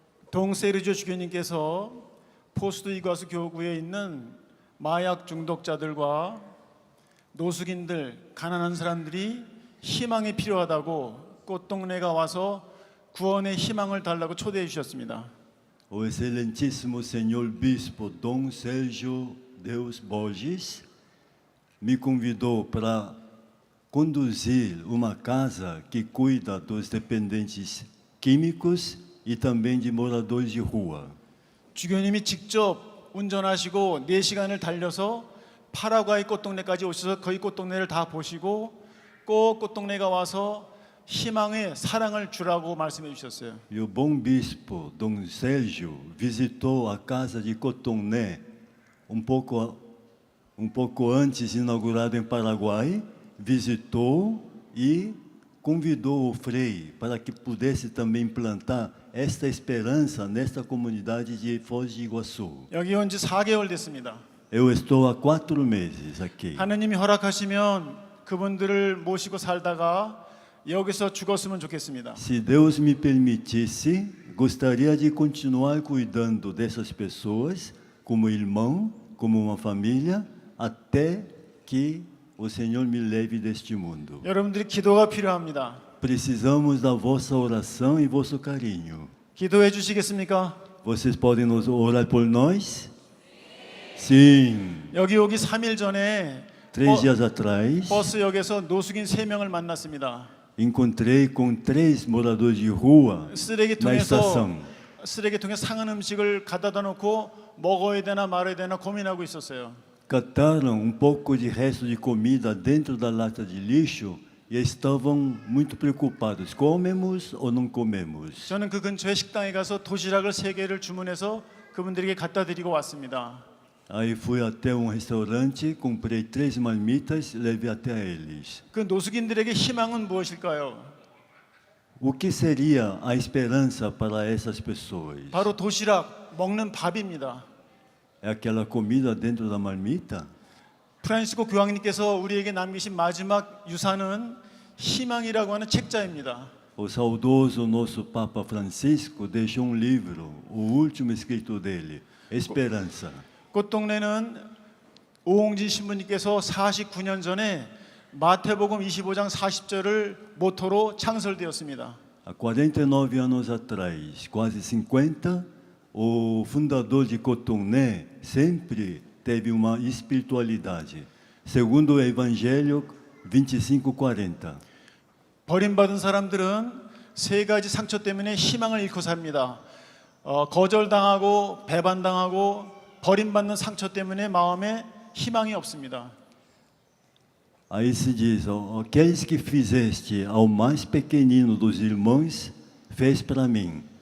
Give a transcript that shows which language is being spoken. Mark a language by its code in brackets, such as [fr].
[ko] 동세르조 주교님께서 포스트 이과수 교구에 있는 마약 중독자들과 노숙인들, 가난한 사람들이 희망이 필요하다고 꽃동네가 와서 구원의 희망을 달라고 초대해 주셨습니다. [pt] O excelentíssimo senhor bispo Dom Sérgio Deus Borges me convidou para conduzir uma casa que cuida dos dependentes químicos e também de moradores de rua. [ko] 주교님이 직접 운전하시고 4시간을 달려서 파라과이 꽃동네까지 오셔서 거기 꽃동네를 다 보시고 꼭 꽃동네가 와서 희망의 사랑을 주라고 말씀해 주셨어요. [pt] E o bom bispo Dom Sérgio visitou a casa de Cotoné um pouco antes, inaugurado em Paraguai, visitou e convidou o Frei para que pudesse também implantar esta esperança nesta comunidade de Foz do Iguaçu. [ko] 여기 온 지 4개월 됐습니다. [pt] Eu estou há 4 meses aqui. [ko] 하느님이 허락하시면 그분들을 모시고 살다가 여기서 죽었으면 좋겠습니다. [pt] Se Deus me permitisse, gostaria de continuar cuidando dessas pessoas como irmão, como uma família, até que o Senhor me leve deste mundo. [ko] 여러분들이 기도가 필요합니다. [pt] Precisamos da vossa oração e vosso carinho. [ko] 기도해 주시겠습니까? [pt] Vocês podem nos orar por nós? Sim. [ko] 여기 오기 3일 전에 [pt] 3 dias atrás, [ko] 버스역에서 노숙인 3명을 만났습니다. [pt] encontrei com 3 moradores de rua na [ko] 쓰레기통에서 [pt] estação. [ko] 쓰레기통에 상한 음식을 갖다 놓고 먹어야 되나 말아야 되나 고민하고 있었어요. [pt] Cataram um pouco de resto de comida dentro da lata de lixo e estavam muito preocupados. Comemos ou não comemos? [ko] 저는 그 근처에 식당에 가서 도시락을 3개를 주문해서 그분들에게 갖다 드리고 왔습니다. [pt] Aí fui até um restaurante, comprei 3 marmitas e levei até a eles. [ko] 그 노숙인들에게 희망은 무엇일까요? [pt] O que seria a esperança para essas pessoas? [ko] 바로 도시락, 먹는 밥입니다. [pt] É aquela comida dentro da marmita? [ko] 프란시스코 교황님께서 우리에게 남기신 마지막 유산은 희망이라고 하는 책자입니다. [pt] O saudoso nosso Papa Francisco deixou um livro, o último escrito dele, Esperança. [ko] 꽃동네는 오홍진 신부님께서 49년 전에 마태복음 25장 40절을 모토로 창설되었습니다. [pt] Há 49 anos atrás, quase 50, o fundador de Cotoné sempre teve uma espiritualidade. Segundo o Evangelho 25:40. [ko] 버림받은 사람들은 3가지 상처 때문에 희망을 잃고 삽니다. 거절당하고 배반당하고 버림받는 상처 때문에 마음에 희망이 없습니다. [pt] Aí se diz, aqueles que fizeste ao mais pequenino dos irmãos, fez para mim.